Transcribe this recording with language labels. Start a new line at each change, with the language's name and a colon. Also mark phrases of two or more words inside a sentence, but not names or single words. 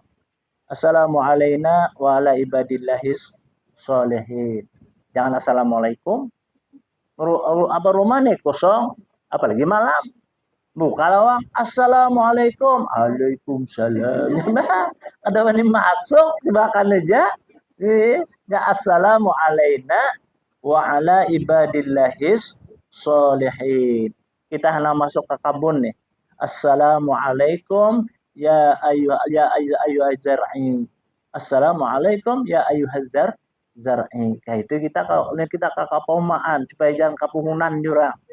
Arabic: السلام عليكم وعلى عباد الله الصالحين.
Banjar: Jangan assalamualaikum. Apa rumah nih kosong. Apalagi malam. Buka lawang. Assalamualaikum. Waalaikumsalam. Nah, ada yang masuk. Dimakan aja.
Arabic: يا السلام علينا وعلى عباد الله الصالحين.
Banjar: Kita hendak masuk ke kabun nih.
Arabic: السلام عليكم يا أيها الزارع. السلام عليكم يا أيها الزارع.
Banjar: Kayak itu kita kalau kita ke kapomaan supaya jangan kapungunan juga.